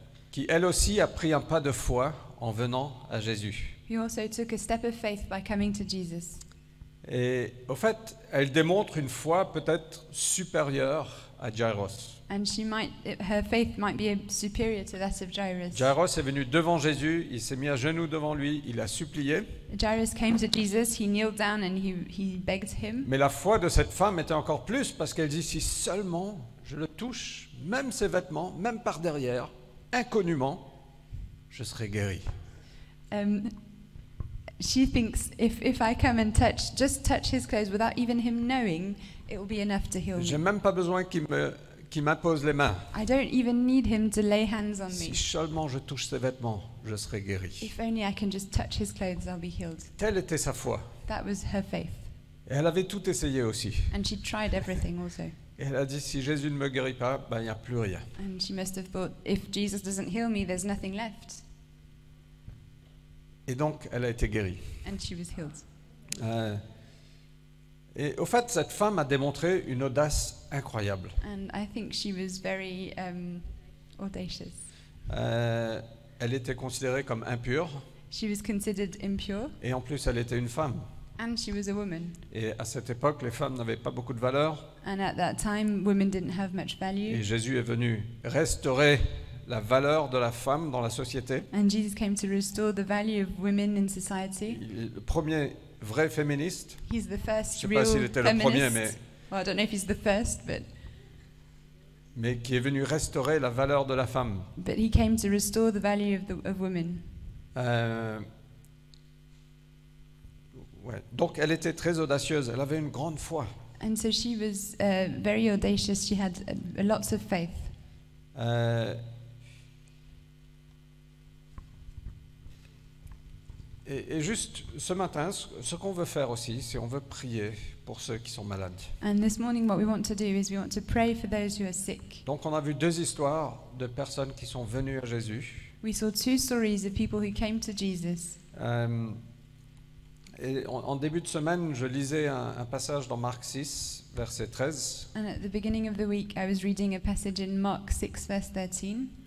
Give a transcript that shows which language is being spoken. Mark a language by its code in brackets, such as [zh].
[fr] Qui elle aussi a pris un pas de foi en venant à Jésus. [en] Who also took a step of faith by coming to Jesus. [fr] Et au fait, elle démontre une foi peut-être supérieure à Jairus. [en] And her faith might be superior to that of Jairus. [fr] Jairus est venu devant Jésus, il s'est mis à genoux devant lui, il a supplié. [en] Jairus came to Jesus, he kneeled down and he begged him. [fr] Mais la foi de cette femme était encore plus parce qu'elle dit si seulement je le touche, même ses vêtements, même par derrière, inconnument, je serai guéri. [en] She thinks if I come and just touch his clothes without even him knowing, it will be enough to heal me. [fr] J'ai même pas besoin qu'il m'impose les mains. [en] I don't even need him to lay hands on me. [fr] Si seulement je touche ses vêtements, je serai guéri. [en] If only I can just touch his clothes, I'll be healed. [fr] Telle était sa foi. [en] That was her faith. [fr] Et elle avait tout essayé aussi. [en] And she tried everything also. [fr] Et elle a dit si Jésus ne me guérit pas, ben il n'y a plus rien. [en] And she must have thought if Jesus doesn't heal me, there's nothing left. [fr] Et donc elle a été guérie. [en] And she was healed. [fr] Et au fait, cette femme a démontré une audace incroyable. [en] And I think she was very audacious. [fr] Elle était considérée comme impure. [en] She was considered impure. [fr] Et en plus, elle était une femme. [en] And she was a woman. [fr] Et à cette époque, les femmes n'avaient pas beaucoup de valeur. [en] And at that time, women didn't have much value. [fr] Et Jésus est venu restaurer la valeur de la femme dans la société. [en] And Jesus came to restore the value of women in society. [fr] Il est le premier vrai féministe. [en] He's the first [fr] Je ne sais pas s'il était le premier, mais [en] well, I don't know if he's the first, [fr] mais qui est venu restaurer la valeur de la femme. [en] But he came to restore the value of women. [fr] Ouais. Donc elle était très audacieuse, elle avait une grande foi. [en] And so she was very audacious. She had lots of faith. [fr] Et juste ce matin, ce qu'on veut faire aussi, c'est on veut prier pour ceux qui sont malades. [en] And this morning, what we want to do is we want to pray for those who are sick. [fr] Donc on a vu deux histoires de personnes qui sont venues à Jésus. [en] We saw two stories of people who came to Jesus. [fr] Et en début de semaine, je lisais un passage dans Marc 6, verset 13. [en] And at the beginning of the week, I was reading a passage in Mark 6, verse 13.